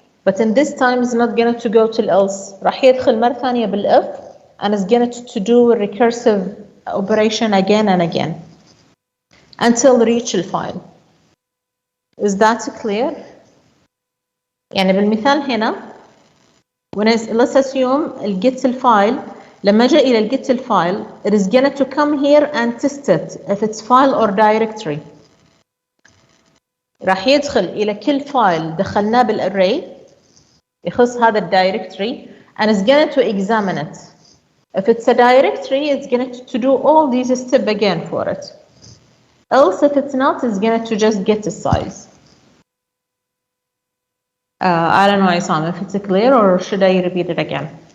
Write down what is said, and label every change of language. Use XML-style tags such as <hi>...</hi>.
<en>But in this time it's not gonna to go to else.</en> <ar>راح يدخل مرة ثانية بالif</ar> <en>and it's gonna to do a recursive operation again and again until reach the file. Is that clear?</en> <ar>يعني بالمثال هنا</ar> <en>let's assume get الفايل</en> <ar>لما جاء إلى</ar> <en>get الفايل it is gonna to come here and test it if it's file or directory.</en> <ar>راح يدخل إلى كل فايل دخلناه بالarray يخص هذا الدايركتري</ar> <en>and it's gonna to examine it. If it's a directory, it's gonna to do all these steps again for it. Else, if it's not, it's gonna to just get the size. I don't know, Isam, if it's clear or should I repeat it again?</en>